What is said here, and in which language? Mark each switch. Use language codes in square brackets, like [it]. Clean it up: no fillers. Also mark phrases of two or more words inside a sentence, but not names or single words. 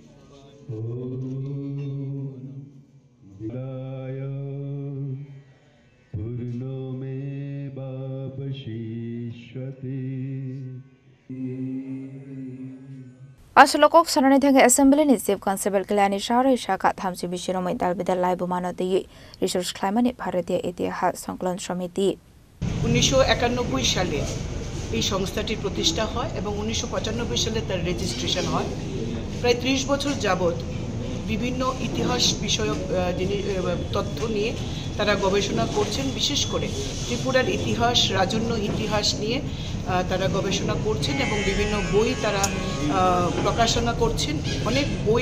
[trp] Aslokok Sonani Thanga Assembly ni [en] Chief Constable [trp] Kalyani Shaharai Shaka Thamsi Bishiromai Dalbidal Laibumano de Resource Climate Bharatiya Itihas Sankalan Samiti [bn] 1991 সালে এই সংস্থাটি প্রতিষ্ঠা হয় এবং 1995 সালে তার রেজিস্ট্রেশন হয় প্রায় 30 বছর যাবত বিভিন্ন ইতিহাস বিষয়ক তথ্য নিয়ে তারা গবেষণা করছেন বিশেষ করে ত্রিপুরার ইতিহাস রাজন্য ইতিহাস নিয়ে তারা গবেষণা করছেন এবং বিভিন্ন বই তারা প্রকাশনা করছেন অনেক বই